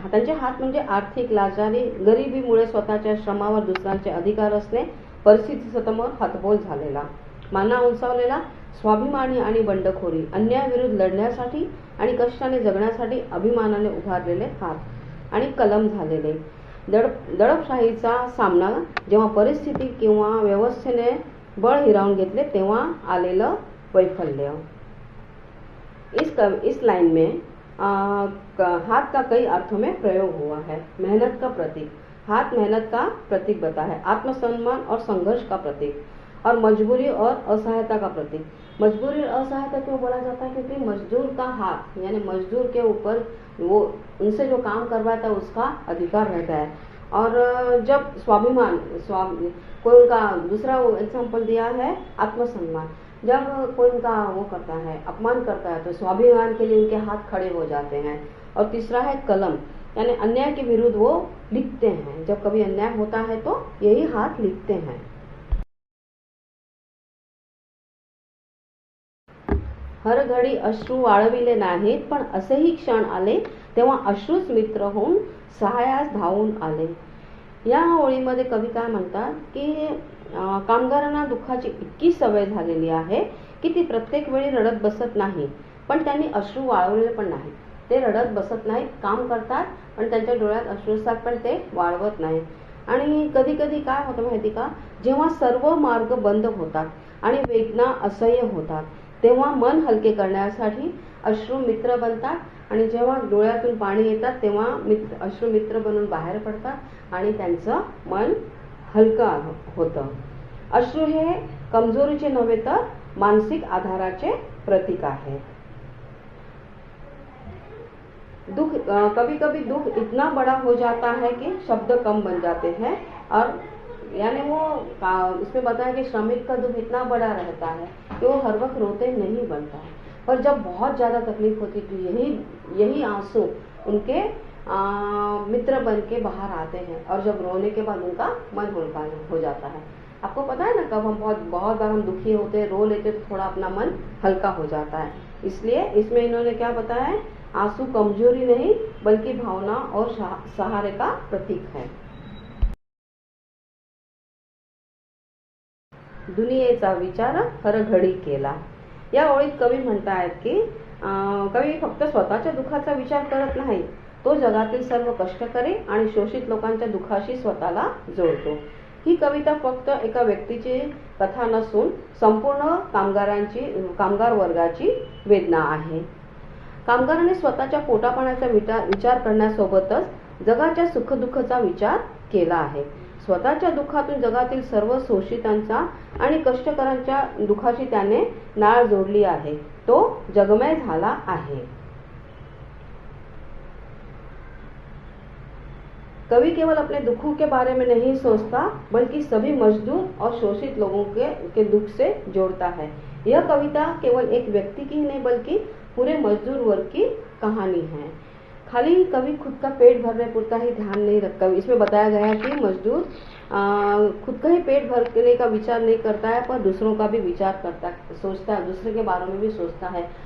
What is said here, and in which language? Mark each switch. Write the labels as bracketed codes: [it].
[mr] त्यांचे हात म्हणजे आर्थिक लाचारी, गरिबीमुळे स्वतःच्या श्रमावर दुसऱ्यांचे अधिकार असणे, परिस्थितीसमोर हतबल झालेला, माना उंचावलेला, स्वाभिमानी आणि बंडखोरी, अन्यायाविरुद्ध लढण्यासाठी आणि कष्टाने जगण्यासाठी अभिमानाने उभारलेले हात, आणि कलम झालेले, दडपशाहीचा सामना जेव्हा परिस्थिती किंवा व्यवस्थेने बळ हिरावून घेतले तेव्हा आलेलं वैफल्य। [hi] इस लाइन में हाथ का कई अर्थों में प्रयोग हुआ है। मेहनत का प्रतीक, हाथ मेहनत का प्रतीक बता है। आत्मसम्मान और संघर्ष का प्रतीक, और मजबूरी और असहायता का प्रतीक। मजबूरी और असहायता क्यों बोला जाता है? क्योंकि मजदूर का हाथ यानी मजदूर के ऊपर वो उनसे जो काम करवाता है उसका अधिकार रहता है। और जब स्वाभिमान कोई उनका दूसरा एग्जाम्पल दिया है आत्मसम्मान। जब कोई उनका वो करता है, अपमान करता है, तो स्वाभिमान के लिए उनके हाथ खड़े हो जाते हैं। और तीसरा है कलम, यानी अन्याय के विरुद्ध वो लिखते हैं। जब कभी अन्याय होता है तो यही हाथ लिखते हैं। [mr] हर घडी अश्रू वाळविले नाहीत, पण असेही क्षण आले तेव्हा अश्रूच मित्र होऊन सहायास धावून आले। या ओळीमध्ये कवी काय म्हणतात की कामगारांना दुःखाची इतकी सवय झालेली आहे की ती प्रत्येक वेळी रडत बसत नाही, पण त्यांनी अश्रू वाळवलेले पण नाही। ते रडत बसत नाहीत, काम करतात, पण त्यांच्या डोळ्यात अश्रू असतात पण ते वाळवत नाहीत। आणि कधी कधी काय होतं माहिती का, जेव्हा सर्व मार्ग बंद होतात आणि वेदना असह्य होतात तेव्हा मन हलके करण्यासाठी अश्रू मित्र बनतात। आणि जेव्हा डोळ्यातून पाणी येतात तेव्हा अश्रू मित्र बनून बाहेर पडतात आणि त्यांचं मन हलकं होतं। अश्रू हे कमजोरीचे नव्हे तर मानसिक आधाराचे प्रतीक आहे। [hi] दुख कभी कभी दुख इतना बड़ा हो जाता है कि शब्द कम बन जाते हैं। और यानी वो इसमें बताया कि श्रमिक का दुख इतना बड़ा रहता है कि वो हर वक्त रोते नहीं बनता है, पर जब बहुत ज़्यादा तकलीफ होती तो यही आंसू उनके मित्र बन के बाहर आते हैं। और जब रोने के बाद उनका मन हल्का हो जाता है। आपको पता है ना, कब हम बहुत बार हम दुखी होते हैं, रो लेते तो थोड़ा अपना मन हल्का हो जाता है। इसलिए इसमें इन्होंने क्या बताया है, आंसू कमजोरी नहीं बल्कि भावना और सहारे का प्रतीक है। [mr] दुनियेचा विचार हर घडी केला। या ओळीत कवी म्हणतायत की कवी फक्त स्वतःच्या दुःखाचा विचार करत नाही, तो जगातील सर्व कष्टकरी आणि शोषित लोकांच्या दुःखाशी स्वतःला जोडतो। ही कविता फक्त एका व्यक्तीची कथा नसून संपूर्ण कामगार वर्गाची वेदना आहे। कामगारांनी स्वतःच्या पोटापाण्याचा विचार करण्यासोबतच जगाच्या सुखदुःखाचा विचार केला आहे। स्वतःच्या दुःखातून जगातील सर्व शोषितांचा आणि कष्टकऱ्यांच्या दुःखाशी त्याने नाळ जोडली आहे, तो जगमय झाला आहे। [hi] कवि केवल अपने दुखों के बारे में नहीं सोचता बल्कि सभी मजदूर और शोषित लोगों के दुख से जोड़ता है। यह कविता केवल एक व्यक्ति की ही नहीं बल्कि पूरे मजदूर वर्ग की कहानी है। खाली कवि खुद का पेट भरने पुरता ही ध्यान नहीं रखता। इसमें बताया गया है कि मजदूर खुद का ही पेट भरने का विचार नहीं करता है, पर दूसरों का भी विचार करता है, सोचता है, दूसरे के बारे में भी सोचता है।